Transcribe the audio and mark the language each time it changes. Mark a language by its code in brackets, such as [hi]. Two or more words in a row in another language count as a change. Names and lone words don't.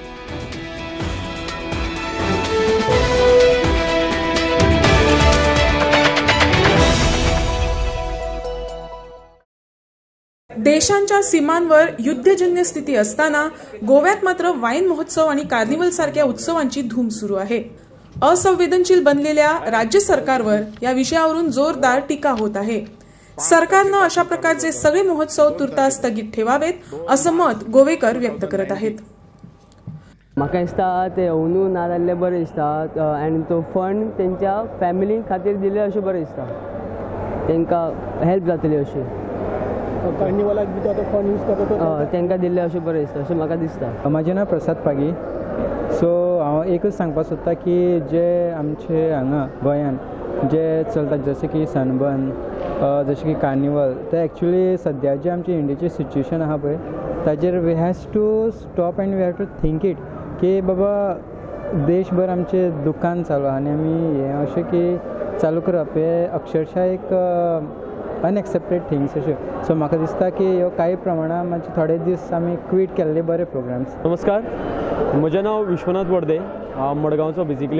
[mr] देशांच्या सीमांवर युद्धजन्य स्थिती असताना गोव्यात मात्र वाईन महोत्सव आणि कार्निवल सारख्या उत्सवांची धूम सुरू आहे। असंवेदनशील बनलेल्या राज्य सरकारवर या विषयावरून जोरदार टीका होत आहे। सरकारने अशा प्रकारचे सगळे महोत्सव तुर्तास स्थगित ठेवावेत असं मत गोवेकर व्यक्त करत आहेत। [kok] म्हाका दिसता ते अंदू ना जाल्ले बरे दिसता आनी तो फंड त्यांच्या फॅमिली खातीर दिले अशें बरें दिसता, तांकां हेल्प जातली अशी। कार्निवलाक बी तो फंड यूज करता तांकां दिल्ले अशें बरें दिसता अशें म्हाका दिसता। म्हाजें नांव प्रसाद पागी। सो हांव एकच सांगपाक सोदता की जे आमचे हांगा गोंयान जे चलता जशें की सनबर्न जशें की कार्निवल ते एक्चुअली सद्या जे आमची इंडियाची सिच्युएशन आहा पळय ताजेर [en] we has to stop and we have to think it [kok] की बाबा देशभर आमचे दुकान चालू आनी आमी हें अशें की चालू करप हे अक्षरशः एक [en] unaccepted things [kok] अशें। सो म्हाका दिसता की ह्यो काही प्रमाणात मातशे थोडे दीस आमी क्विट केल्ले बरे प्रोग्राम्स। नमस्कार, म्हजें नांव विश्वनाथ वर्दे, हांव मडगांवचो बेसिकली।